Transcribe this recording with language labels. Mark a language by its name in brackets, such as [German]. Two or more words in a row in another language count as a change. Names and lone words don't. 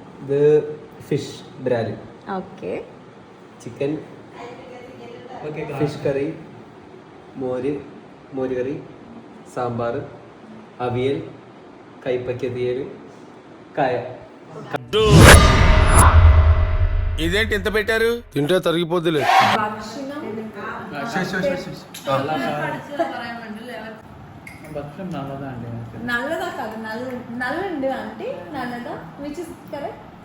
[Malayalam] ഇത് ഫിഷ് ബ്രാലി, [Telugu] ఓకే [Malayalam] ചിക്കൻ, ഫിഷ് കറി, മോര് കറി, സാമ്പാർ, അവിയൽ, കൈപ്പയ്ക്ക തീയൽ, കായ. [Telugu] ఇదేంటి ఇంత పెట్టారు? తింటే తరిగిపోద్దిలే. భక్ష్యం నల్లదా అండి? నల్లదా కాదు, నల్లండి అంటే నల్లదా, [English] which is correct.